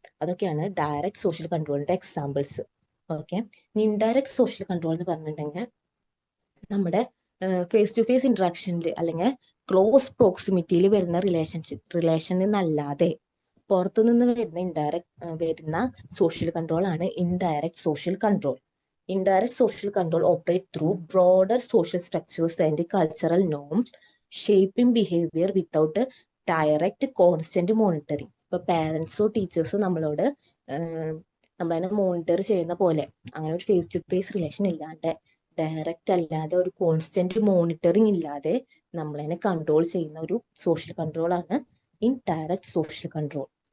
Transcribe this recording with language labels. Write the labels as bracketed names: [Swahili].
[Malayalam] അതൊക്കെയാണ് direct social കൺട്രോളിന്റെ examples. Okay, indirect social control എന്ന് പറഞ്ഞിട്ടുണ്ടെങ്കിൽ നമ്മുടെ ഫേസ് ടു ഫേസ് ഇന്ററാക്ഷനിൽ അല്ലെങ്കിൽ ക്ലോസ് പ്രോക്സിമിറ്റിയിൽ വരുന്ന റിലേഷനിൽ നിന്നല്ലാതെ പുറത്തുനിന്ന് വരുന്ന സോഷ്യൽ കൺട്രോൾ ആണ് indirect social control. [English] Indirect social control operate through broader social structures and cultural norms, shaping behavior without a direct constant monitoring. [Malayalam] ഇപ്പൊ പാരന്റ്സോ ടീച്ചേഴ്സോ നമ്മളതിനെ മോണിറ്റർ ചെയ്യുന്ന പോലെ, അങ്ങനെ ഒരു ഫേസ് ടു ഫേസ് റിലേഷൻ ഇല്ലാണ്ട്, ഡയറക്റ്റ് അല്ലാതെ ഒരു കോൺസ്റ്റന്റ് മോണിറ്ററിങ് ഇല്ലാതെ നമ്മളതിനെ കൺട്രോൾ ചെയ്യുന്ന ഒരു സോഷ്യൽ കൺട്രോൾ ആണ് ഇൻഡയറക്റ്റ് സോഷ്യൽ കൺട്രോൾ.